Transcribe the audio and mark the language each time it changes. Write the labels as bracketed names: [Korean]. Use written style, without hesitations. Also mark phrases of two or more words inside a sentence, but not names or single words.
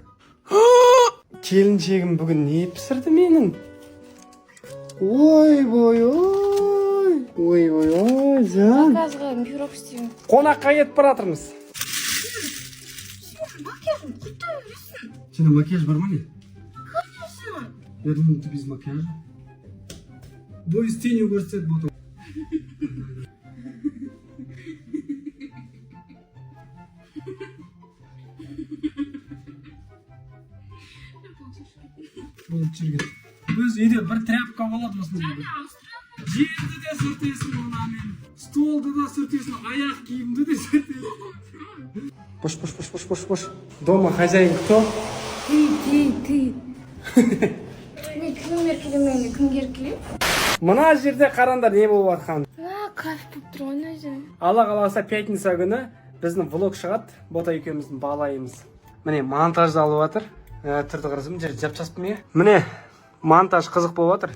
[Kazakh] Келіншегім бүгін не пісірді менің? Ой, жан. Заказға пирог істеймін. Қонаққа кетіп баратырмыз. Макияжым құтты өресің. Сенде макияж бар ма не? [Russian] Конечно. Я думаю, ты без макияжа. Бой с тенью [Kazakh] көрсетеді бұлты. Болып жүрген. Өз үйде бір тряпка болады осындай. Жерді де сүртесің онамен. Столды да сүртесің, аяқ киімді де сүртесің. Бош. [Russian] Дома хозяин кто? Ты. [Kazakh] Мен кім еркелемеймін, кімге еркелеймін? Мына жерде қарандар не болып жатқан. Кайф болып тұр ғой өзі. Алла қаласа пятница күні біздің влог шығады. Бота екеуміздің балайымыз. Міне монтаж алып жатыр. Түрді қарасам жер жап-жаспын иә. Міне монтаж қызық болып жатыр.